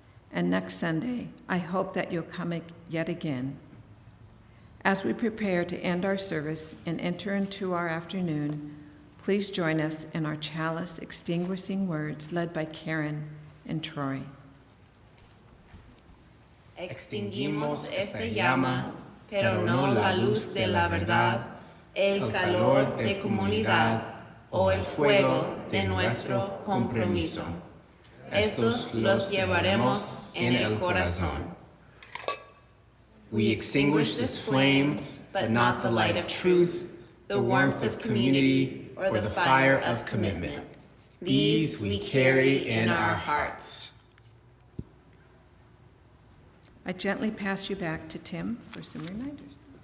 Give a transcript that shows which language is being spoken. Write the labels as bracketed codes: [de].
[en] And next Sunday, I hope that you'll come yet again. As we prepare to end our service and enter into our afternoon, please join us in our chalice extinguishing words led by Karen and Troy. [es] Extinguimos esta llama, pero no la luz de la verdad, el calor de comunidad o el fuego de nuestro compromiso. Estos los llevaremos en el corazón. [en] We extinguish this flame, but not the light of truth, the warmth of community, or the fire of commitment. These we carry in our hearts. I gently pass you back to Tim for some reminders.